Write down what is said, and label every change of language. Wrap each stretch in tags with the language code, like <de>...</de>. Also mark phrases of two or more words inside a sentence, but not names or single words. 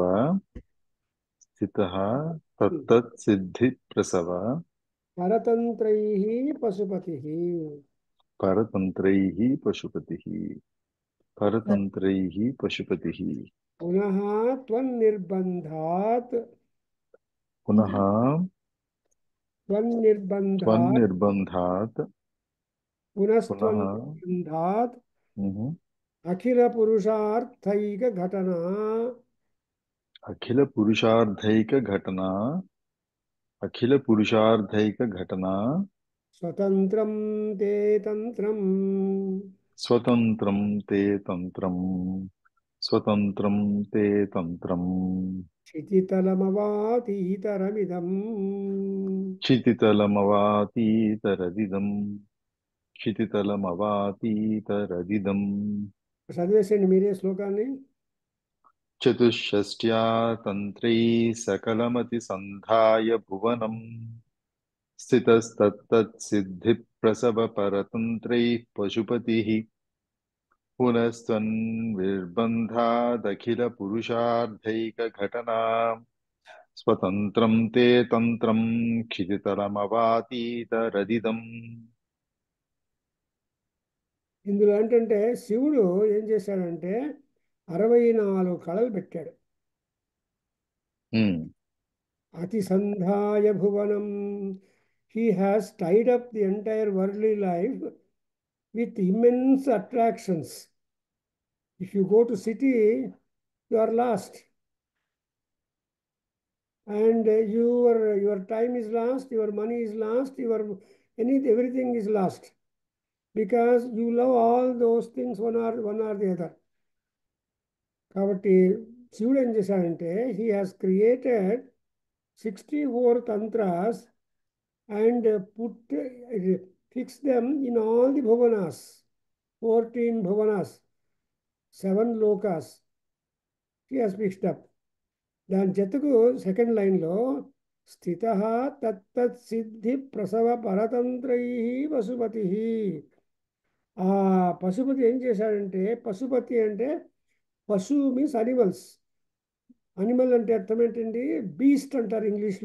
<sa>స్థితః తత్తత్ సిద్ధి ప్రసవ. పరతంత్రైః పశుపతిః. పరతంత్రైః పశుపతిః. పరతంత్రైః పశుపతిః. పునః త్వన్నిర్బంధాత్. పునః त्वन्निर्बन्धात् पुनः पुनस्त्वन्निर्बन्धात् अखिलपुरुषार्थैकघटना अखिलपुरुषार्थैकघटना स्वतन्त्रं ते तन्त्रम् स्वतन्त्रं ते तन्त्रम् स्वतन्त्रं ते तन्त्रम् क्षितितलमवातीतरमिदम् क्षितितलमवातीतरदिदम् क्षितितलमवातीतरदिदम्</sa> <te>చదివేసండి మీరే శ్లోకాన్ని.</te> <sa>चतुष्षष्ट्या तन्त्रैः सकलमतिसन्धाय भुवनम् स्थितस्तत्तत्सिद्धिप्रसवपरतन्त्रैः पशुपतिः पुनस्त्वन्निर्बन्धादखिलपुरुषार्थैकघटना स्वतन्त्रं ते तन्त्रं क्षितितलमवातीतरदिदम्.</sa> <te>ఇందులో ఏంటంటే శివుడు ఏం చేశాడంటే 64 కళలు పెట్టాడు.</te> <sa>అతి సంధాయ భువనం.</sa> <en>He has tied up the entire worldly life with immense attractions. If you go to city, you are lost. And your time is lost, your money is lost, everything is lost. Because you love all those things one or the other.</en> <te>కాబట్టి శివుడు ఏం చేశాడంటే</te> <en>he has created 64 tantras and fix them in all the bhuvanas, 14 bhuvanas, 7 lokas he has fixed up.</en> <te>దాని జతకు సెకండ్ లైన్లో</te> <sa>స్థిత తత్తత్ సిద్ధి ప్రసవ పరతంత్రై పశుపతి.</sa> <te>ఆ పశుపతి ఏం చేశాడంటే, పశుపతి అంటే పశు</te> <en>means animals.</en> <te>అనిమల్ అంటే అర్థం ఏంటండి? బీస్ట్ అంటారు ఇంగ్లీష్లో.</te>